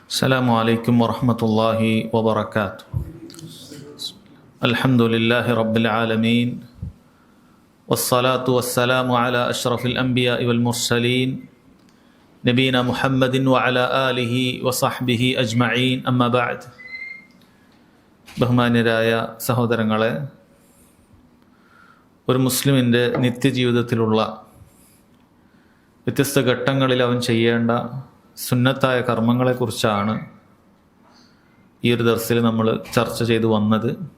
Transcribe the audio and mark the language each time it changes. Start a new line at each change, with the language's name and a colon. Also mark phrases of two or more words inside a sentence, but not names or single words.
Arabic: السلام عليكم ورحمة الله وبركاته. الحمد لله رب العالمين والصلاة والسلام على أشرف الأنبياء والمرسلين نبينا محمد وعلى آله وصحبه أجمعين أما بعد.
Malayalam: ബഹുമാന്യരായ സഹോദരങ്ങളെ, ഒരു മുസ്ലിമിൻ്റെ നിത്യജീവിതത്തിലുള്ള വ്യത്യസ്ത ഘട്ടങ്ങളിൽ അവൻ ചെയ്യേണ്ട സുന്നത്തായ കർമ്മങ്ങളെക്കുറിച്ചാണ് ഈ ഒരു ദർസിൽ നമ്മൾ ചർച്ച ചെയ്തു വന്നത്.